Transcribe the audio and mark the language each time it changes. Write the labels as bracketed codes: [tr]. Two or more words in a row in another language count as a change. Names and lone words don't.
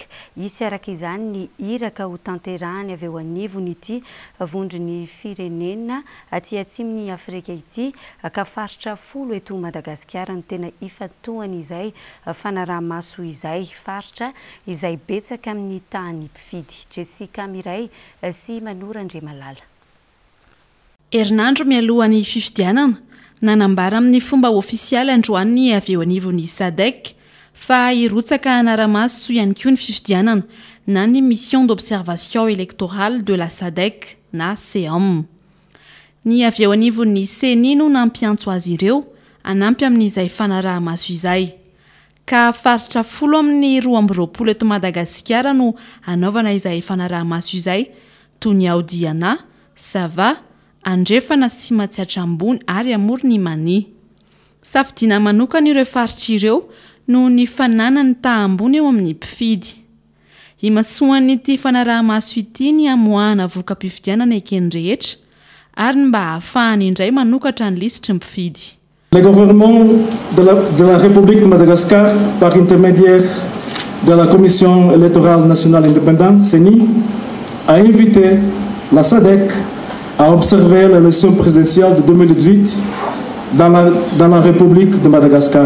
[mg] Isy araka izany ny iraka ho tanterahany avy eo anivon'ity vondron'ny firenena aty atsimon'ny Afrika ity ka faritra 10 eto Madagasikara no tena ifantohany izay fanaraha-maso izay, faritra izay betsaka amin'ny tany mpifidy. Jessica Miray sy Manora Andriamalala. Herinandro mialohan'ny fifidianana nanambara amin'ny fomba ofisialy androany avy eo anivon'ny SADC fa irotsaka anaramaso ihany koa ny fifidianana na ny [fr] mission d'observation électorale de la SADC [mg] na CEOM. Ny avy eo anivon'ny CENI no nampiantso azy ireo anampy amin'izay fanaraha-maso izay. Ka faritra 10 amin'ny 20 eto Madagasikara no anaovana izay fanaraha-maso izay toy ny Aodiana, Sava, Andrefana sy Matsiatra Ambony ary Amorony Mani. Safidina manokana ireo faritra ireo no ny fananany taha-ambony eo amin'ny mpifidy. Imasoan'ity fanaraha-maso ity ny amoahana voka-pifidianana ekeny rehetra ary mba ahafahany indray manokatra ny lisitry mpifidy. [fr] Le gouvernement de la République de Madagascar, par intermédiaire de la Commission électorale nationale indépendante, CENI, a invité la SADC à observer l'élection présidentielle de 2018 dans la République de Madagascar.